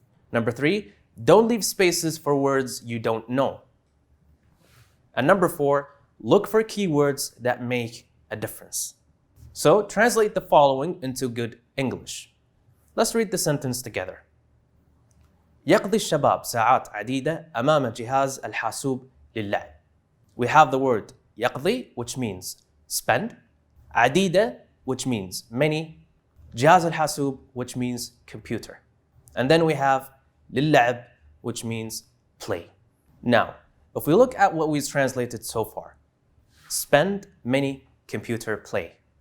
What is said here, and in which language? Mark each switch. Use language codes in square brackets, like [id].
[en] Number 3, don't leave spaces for words you don't know. And number 4, look for keywords that make a difference. So translate the following into good English. Let's read the sentence together. [ar] يقضي الشباب ساعات عديدة أمام جهاز الحاسوب للعب. [en] We have the word يقضي, which means spend, عديدة, which means many, [ar] جهاز الحاسوب, [en] which means computer. And then we have للعب, which means play. Now, if we look at what we've translated so far, spend, many, computer, play.